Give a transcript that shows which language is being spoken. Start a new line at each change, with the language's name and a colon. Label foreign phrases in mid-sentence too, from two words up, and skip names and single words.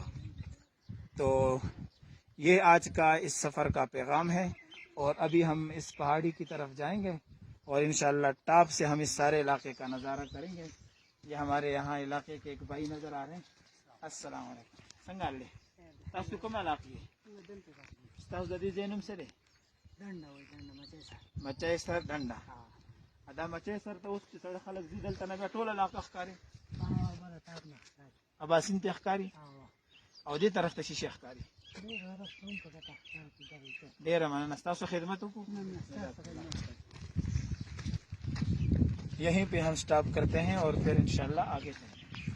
Urdu: تو یہ آج کا اس سفر کا پیغام ہے، اور ابھی ہم اس پہاڑی کی طرف جائیں گے، اور انشاءاللہ ٹاپ سے ہم اس سارے علاقے کا نظارہ کریں گے۔ یہ ہمارے یہاں علاقے کے ایک بھائی نظر آ رہے ہیں۔
Arabic: السلام علیکم۔
Pashto: سنگال لے تاسو کوم علاقے تاسو د دې ځای نوم څه دی؟ مچی سر ډنډه. دا مچی سر ته اوس چې سړی خلک ځي دلته نه بیا ټول علاقه ښکاري، اباسین ته ښکاري، او دې طرف ته شیشه ښکاري. ډېره مننه، ستاسو خدمت وکړو.
Urdu: یہیں پہ ہم سٹاپ کرتے ہیں اور پھر انشاءاللہ آگے چلیں گے.